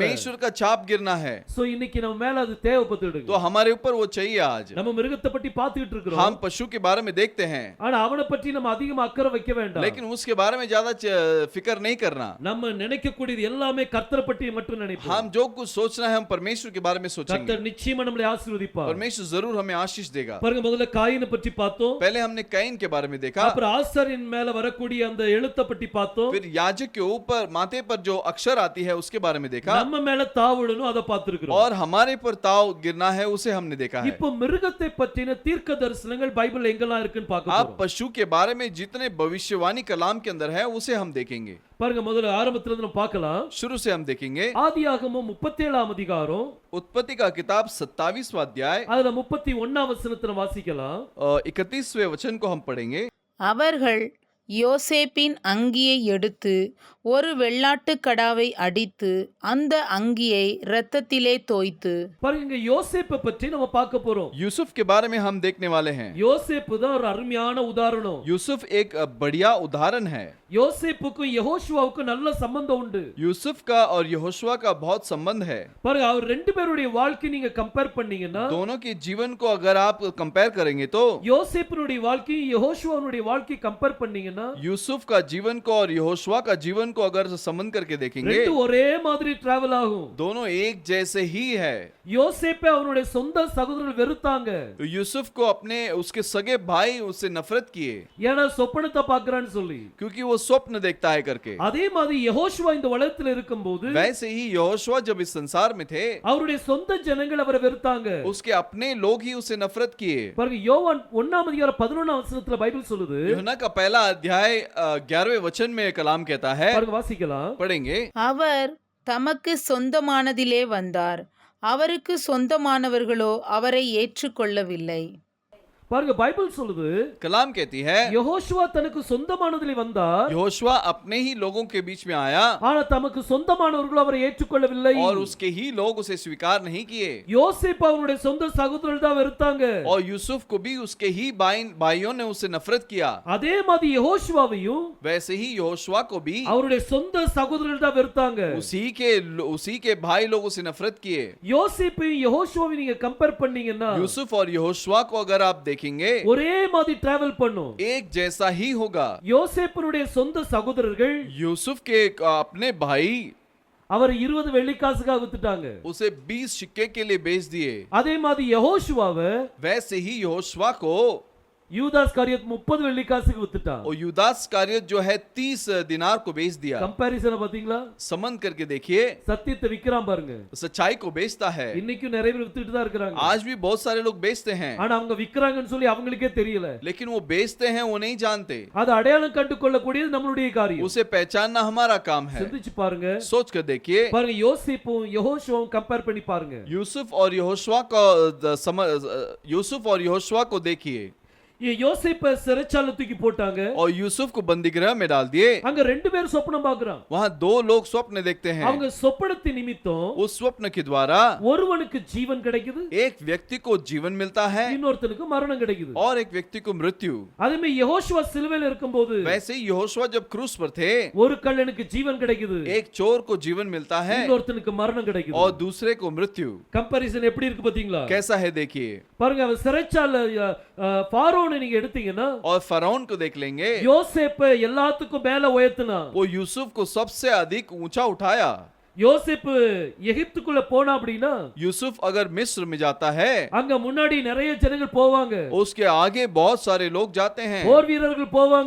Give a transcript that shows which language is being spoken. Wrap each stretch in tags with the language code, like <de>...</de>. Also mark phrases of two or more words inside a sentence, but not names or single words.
<hi>परमेश्वर का छाप गिरना है।</hi> <ta>சோ இன்னைக்கு நம்ம மேல அது தேவைப்படுது.</ta> <hi>तो हमारे ऊपर वो चाहिए आज।</hi> <ta>நம்ம மிருகத்தை பத்தி பார்த்துட்டு இருக்கோம்.</ta> <hi>हम पशु के बारे में देखते हैं,</hi> <ta>ஆனா அவனை பத்தி நம்ம அதிகமா அக்கறை வைக்க வேண்டாம்.</ta> <hi>लेकिन उसके बारे में ज्यादा फिक्र नहीं करना।</hi> <ta>நம்ம நினைக்கக்கூடியது எல்லாமே கர்த்தரை பற்றி மட்டும் நினைப்போம்.</ta> <hi>हम जो कुछ सोचना है हम परमेश्वर के बारे में सोचेंगे।</hi> <ta>கர்த்தர் நிச்சயமா நம்மளை ஆசீர்வதிப்பார்.</ta> <hi>परमेश्वर जरूर हमें आशीष देगा।</hi> <ta>பாருங்க, முதல்ல காயினை பற்றி பார்த்தோம்.</ta> <hi>पहले हमने कैन के बारे में देखा,</hi> <ta>அப்புறம் ஆசாரியன் மேல வரக்கூடிய அந்த எழுத்தை பற்றி பார்த்தோம்.</ta> <hi>फिर याजक के ऊपर माथे पर जो अक्षर आती है उसके बारे में देखा,</hi> <ta>நம்ம மேல தாவணும் அதை பார்த்திருக்கிறோம்.</ta> <hi>और हमारे पर ताव गिरना है उसे हमने देखा है।</hi> <ta>இப்போ மிருகத்தை பற்றின தீர்க்க தரிசனங்கள் பைபிள்ல எங்கெல்லாம் இருக்குன்னு பார்க்க</ta> <hi>आप</hi> <ta>போறோம்.</ta> <hi>पशु के बारे में जितने भविष्यवाणी कलाम के अंदर है उसे हम देखेंगे।</hi> <ta>பாருங்க, முதல்ல ஆரம்பத்துல இருந்து நம்ம பார்க்கலாம்.</ta> <hi>शुरू से हम देखेंगे</hi> <ta>ஆதியாகமம் 37ஆம் அதிகாரம்,</ta> <hi>उत्पत्ति का किताब 27वां अध्याय,</hi> <ta>அதுல 31ஆம் வசனத்துல வாசிக்கலாம்.</ta> <hi>31वें वचन को हम पढ़ेंगे।</hi> <ta>அவர்கள் யோசேப்பின் அங்கியை எடுத்து ஒரு வெள்ளாட்டுக் கடாவை அடித்து அந்த அங்கியை இரத்தத்திலே தோய்த்து. பாருங்க, இங்க யோசேப்பை பற்றி நம்ம பார்க்க போறோம்.</ta> <hi>यूसुफ के बारे में हम देखने वाले हैं।</hi> <ta>யோசேப்பு தான் ஒரு அருமையான உதாரணம்.</ta> <hi>यूसुफ एक बढ़िया उदाहरण है।</hi> <ta>யோசேப்புக்கும் யெகோஷுவாவுக்கும் நல்ல சம்பந்தம் உண்டு.</ta> <hi>यूसुफ का और यहोशुआ का बहुत संबंध है।</hi> <ta>பாருங்க, அவர் ரெண்டு பேருடைய வாழ்க்கை நீங்க கம்பேர் பண்ணீங்கன்னா,</ta> <hi>दोनों के जीवन को अगर आप कंपेयर करेंगे तो</hi> <ta>யோசேப்பினுடைய வாழ்க்கை யெகோஷுவாவுடைய வாழ்க்கை கம்பேர் பண்ணீங்கன்னா,</ta> <hi>यूसुफ का जीवन को और यहोशुआ का जीवन को अगर संबंध करके देखेंगे</hi> <ta>ரெண்டு ஒரே மாதிரி டிராவல் ஆகும்.</ta> <hi>दोनों एक जैसे ही है।</hi> <ta>யோசேப்பை அவனுடைய சொந்த சகோதரர்கள் வெறுத்தாங்க.</ta> <hi>यूसुफ को अपने उसके सगे भाई उससे नफरत किए,</hi> <ta>ஏன்னா சொப்பனத்தை பார்க்கறான்னு சொல்லி.</ta> <hi>क्योंकि वो स्वप्न देखता है करके।</hi> <ta>அதே மாதிரி யெகோஷுவா இந்த உலகத்துல இருக்கும்போது</ta> <hi>वैसे ही यहोशुआ जब इस संसार में थे</hi> <ta>அவருடைய சொந்த ஜனங்கள் அவரை வெறுத்தாங்க.</ta> <hi>उसके अपने लोग ही उसे नफरत किए।</hi> <ta>பாருங்க, யோவான் 1ஆம் அதிகாரம் 11ஆம் வசனத்துல பைபிள் சொல்லுது.</ta> <hi>यूहन्ना का पहला अध्याय 11वें वचन में कलाम कहता है,</hi> <ta>பாருங்க, வாசிக்கலாம்.</ta> <hi>पढ़ेंगे।</hi> <ta>அவர் தமக்கு சொந்தமானதிலே வந்தார், அவருக்கு சொந்தமானவர்களோ அவரை ஏற்றுக்கொள்ளவில்லை. பாருங்க, பைபிள் சொல்லுது,</ta> <hi>कलाम कहती है</hi> <ta>யெகோஷுவா தனக்கு சொந்தமானதிலே வந்தார்,</ta> <hi>यहोशुआ अपने ही लोगों के बीच में आया</hi> <ta>ஆனா தமக்கு சொந்தமானவர்கள் அவரை ஏற்றுக்கொள்ளவில்லை.</ta> <hi>और उसके ही लोग उसे स्वीकार नहीं किए।</hi> <ta>யோசேப்பு அவருடைய சொந்த சகோதரர்கள் தான் வெறுத்தாங்க.</ta> <hi>और यूसुफ को भी उसके ही भाइयों ने उसे नफरत किया।</hi> <ta>அதே மாதிரி யெகோஷுவாவையும்</ta> <hi>वैसे ही यहोशुआ को भी</hi> <ta>அவருடைய சொந்த சகோதரர்கள் தான் வெறுத்தாங்க.</ta> <hi>उसी के भाई लोग उसे नफरत किए।</hi> <ta>யோசேப்பையும் யெகோஷுவாவையும் நீங்க கம்பேர் பண்ணீங்கன்னா,</ta> <hi>यूसुफ और यहोशुआ को अगर आप देखेंगे</hi> <ta>ஒரே மாதிரி டிராவல் பண்ணும்.</ta> <hi>एक जैसा ही होगा।</hi> <ta>யோசேப்பினுடைய சொந்த சகோதரர்கள்</ta> <hi>यूसुफ के अपने भाई</hi> <ta>அவர் 20 வெள்ளிக்காசுக்காக வித்துட்டாங்க.</ta> <hi>उसे 20 सिक्के के लिए बेच दिए।</hi> <ta>அதே மாதிரி யெகோஷுவாவை</ta> <hi>वैसे ही यहोशुआ को</hi> <ta>யூதாஸ் காரியத் 30 வெள்ளிக்காசுக்கு வித்துட்டான்.</ta> <hi>और युदास कारियत जो है 30 दिनार को बेच दिया।</hi> <ta>கம்பேரிசன் பாத்தீங்களா?</ta> <hi>संबंध करके देखिए,</hi> <ta>சத்தியத்தை விக்கிறான் பாருங்க.</ta> <hi>सच्चाई को बेचता है।</hi> <ta>இன்னைக்கும் நிறைய பேர் வித்துட்டு தான் இருக்காங்க.</ta> <hi>आज भी बहुत सारे लोग बेचते हैं,</hi> <ta>ஆனா அவங்க விக்கிறாங்கன்னு சொல்லி அவங்களுக்கே தெரியல.</ta> <hi>लेकिन वो बेचते हैं वो नहीं जानते।</hi> <ta>அது அடையாளம் கண்டு கொள்ளக்கூடியது நம்மளுடைய காரியம்.</ta> <hi>उसे पहचानना हमारा काम है।</hi> <ta>சிந்திச்சு பாருங்க.</ta> <hi>सोच कर देखिए,</hi> <ta>பாருங்க, யோசேப்பும் யெகோஷுவாவும் கம்பேர் பண்ணி பாருங்க.</ta> <hi>यूसुफ और यहोशुआ को देखिए।</hi> <ta>ये யோசேப்பை சிறைச்சாலை தூக்கி போட்டாங்க.</ta> <hi>और यूसुफ को बंदीगृह में डाल दिए।</hi> <ta>அங்க ரெண்டு பேர் சொப்பனம் பார்க்கறான்.</ta> <hi>वहां दो लोग स्वप्न देखते हैं।</hi> <ta>அவங்க சொப்பனத்தின் நிமித்தம்</ta> <hi>उस स्वप्न के द्वारा</hi> <ta>ஒருவனுக்கு ஜீவன் கிடைக்குது,</ta> <hi>एक व्यक्ति को जीवन मिलता है</hi> <ta>இன்னொருத்தனுக்கு மரணம் கிடைக்குது.</ta> <hi>और एक व्यक्ति को मृत्यु।</hi> <ta>அதே மாதிரி யெகோஷுவா சிலுவையில் இருக்கும்போது</ta> <hi>वैसे ही यहोशुआ जब क्रूस पर थे,</hi> <ta>ஒரு கள்ளனுக்கு ஜீவன் கிடைக்குது,</ta> <hi>एक चोर को जीवन मिलता है</hi> <ta>இன்னொருத்தனுக்கு மரணம் கிடைக்குது.</ta> <hi>और दूसरे को मृत्यु।</hi> <ta>கம்பேரிசன் எப்படி இருக்கு பாத்தீங்களா?</ta> <hi>कैसा है देखिए।</hi> <ta>பாருங்க, அவர் சிறைச்சாலை ஃபாரோனை நீங்க எடுத்தீங்கன்னா,</ta> <hi>और फरौन को देख लेंगे,</hi> <ta>யோசேப்பை எல்லாத்துக்கும் மேல உயர்த்தினா.</ta> <hi>वो यूसुफ को सबसे अधिक ऊंचा उठाया।</hi> <ta>யோசேப்பு எகிப்துக்குள்ள போனா அப்படின்னா,</ta> <hi>यूसुफ अगर मिस्र में जाता है,</hi> <ta>அங்க முன்னாடி நிறைய ஜனங்கள் போவாங்க,</ta> <hi>उसके आगे बहुत सारे लोग जाते हैं,</hi> <ta>போர் வீரர்கள் போவாங்க.</ta>